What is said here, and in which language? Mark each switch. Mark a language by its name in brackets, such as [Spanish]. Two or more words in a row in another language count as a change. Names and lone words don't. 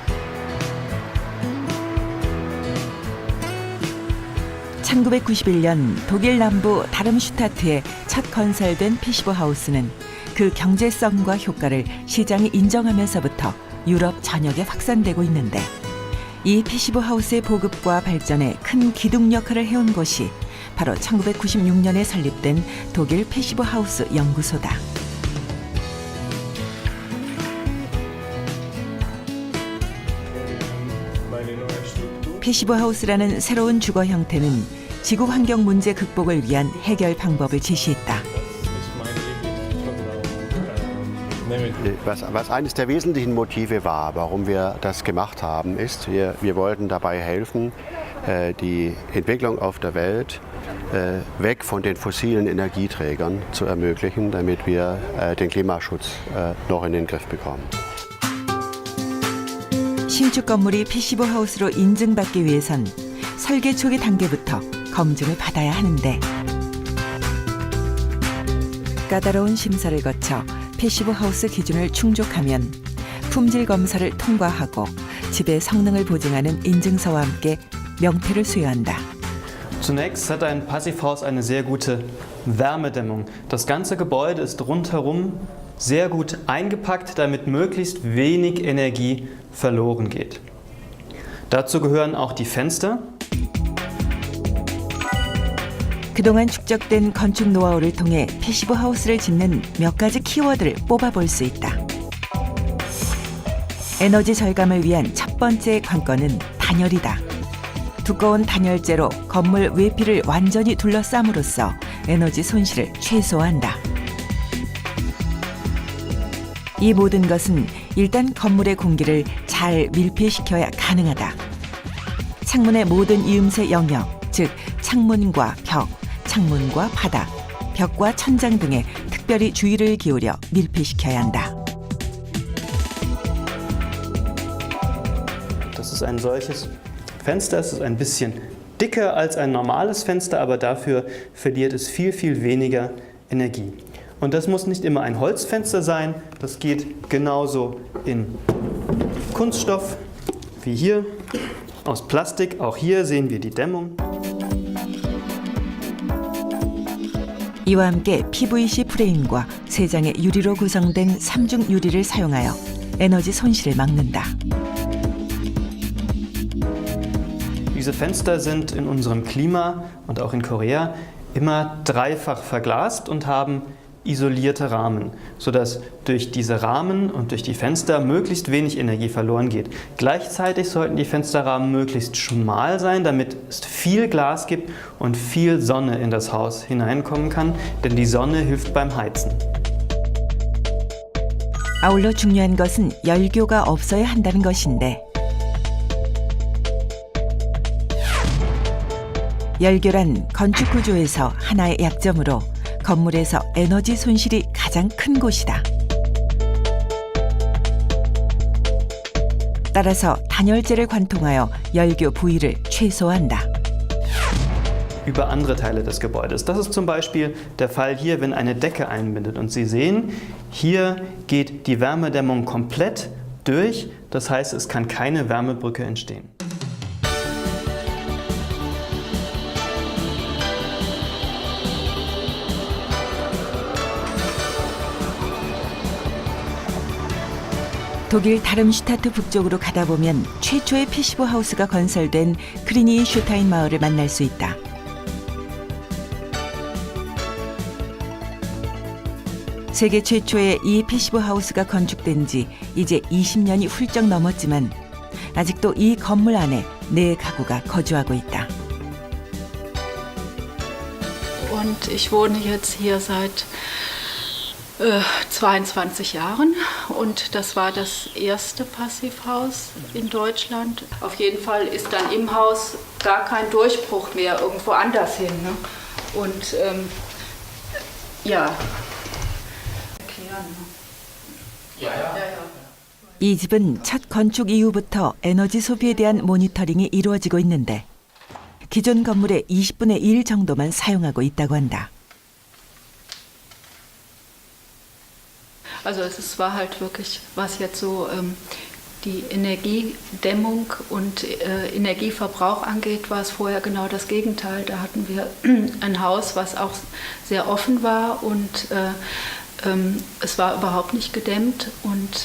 [Korean] (1991년) 독일 남부 다름슈타트에 첫 건설된 패시브 하우스는 그 경제성과 효과를 시장이 인정하면서부터 유럽 전역에 확산되고 있는데, 이 패시브 하우스의 보급과 발전에 큰 기둥 역할을 해온 곳이 바로 1996년에 설립된 독일 패시브 하우스 연구소다. 패시브 하우스라는 새로운 주거 형태는 지구 환경 문제 극복을 위한 해결 방법을 제시했다. [German] Was eines der wesentlichen Motive war, warum wir das gemacht haben, ist, wir wollten dabei helfen, die Entwicklung auf der Welt weg von den fossilen Energieträgern zu ermöglichen, damit wir den Klimaschutz noch in den Griff bekommen. [Korean] 신축 건물이 패시브 하우스로 인증받기 위해선 설계 초기 단계부터 검증을 받아야 하는데, 까다로운 심사를 거쳐 패시브 하우스 기준을 충족하면 품질 검사를 통과하고 집의 성능을 보증하는 인증서와 함께 명패를 수여한다. [German] Zunächst hat ein Passivhaus eine sehr gute Wärmedämmung. Das ganze Gebäude ist rundherum sehr gut eingepackt, damit möglichst wenig Energie verloren geht. Dazu gehören auch die Fenster. [Korean] 그동안 축적된 건축 노하우를 통해 패시브 하우스를 짓는 몇 가지 키워드를 뽑아볼 수 있다. 에너지 절감을 위한 첫 번째 관건은 단열이다. 두꺼운 단열재로 건물 외피를 완전히 둘러싸므로써 에너지 손실을 최소화한다. 이 모든 것은 일단 건물의 공기를 잘 밀폐시켜야 가능하다. 창문의 모든 이음새 영역, 즉 창문과 벽, 창문과 바닥, 벽과 천장 등에 특별히 주의를 기울여 밀폐시켜야 한다. [German] Das ist ein solches Fenster. Es ist ein bisschen dicker als ein normales Fenster, aber dafür verliert es viel, viel weniger Energie. Und das muss nicht immer ein Holzfenster sein, das geht genauso in Kunststoff wie hier, aus Plastik. Auch hier sehen wir die Dämmung. [Korean] 이와 함께 PVC 프레임과 3장의 유리로 구성된 3중 유리를 사용하여 에너지 손실을 막는다. [German] Diese Fenster sind in unserem Klima und auch in Korea immer dreifach verglast und haben isolierte Rahmen, sodass durch diese Rahmen und durch die Fenster möglichst wenig Energie verloren geht. Gleichzeitig sollten die Fensterrahmen möglichst schmal sein, damit es viel Glas gibt und viel Sonne in das Haus hineinkommen kann, denn die Sonne hilft beim Heizen. [Korean] 아울러 중요한 것은 열교가 없어야 한다는 것인데 열교란 건축 구조에서 하나의 약점으로 건물에서 에너지 손실이 가장 큰 곳이다. 따라서 단열재를 관통하여 열교 부위를 최소화한다. [German] Über andere Teile des Gebäudes. Das ist zum Beispiel der Fall hier, wenn eine Decke einbindet. Und Sie sehen, hier geht die Wärmedämmung komplett durch. Das heißt, es kann keine Wärmebrücke entstehen. [Korean] 독일 다름슈타트 북쪽으로 가다 보면 최초의 패시브 하우스가 건설된 크리니 슈타인 마을을 만날 수 있다. 세계 최초의 이 패시브 하우스가 건축된 지 이제 20년이 훌쩍 넘었지만 아직도 이 건물 안에 4가구가 거주하고 있다. [German] Und ich wohne jetzt hier seit 22 Jahren und das war das erste Passivhaus in Deutschland. Auf jeden Fall ist dann im Haus gar kein Durchbruch mehr irgendwo anders hin. Ne? Und ja. [Korean] 이 집은 첫 건축 이후부터 에너지 소비에 대한 모니터링이 이루어지고 있는데 기존 건물의 20분의 1 정도만 사용하고 있다고 한다. [German] Also es war halt wirklich, was jetzt so die Energiedämmung und Energieverbrauch angeht, war es vorher genau das Gegenteil. Da hatten wir ein Haus, was auch sehr offen war und es war überhaupt nicht gedämmt und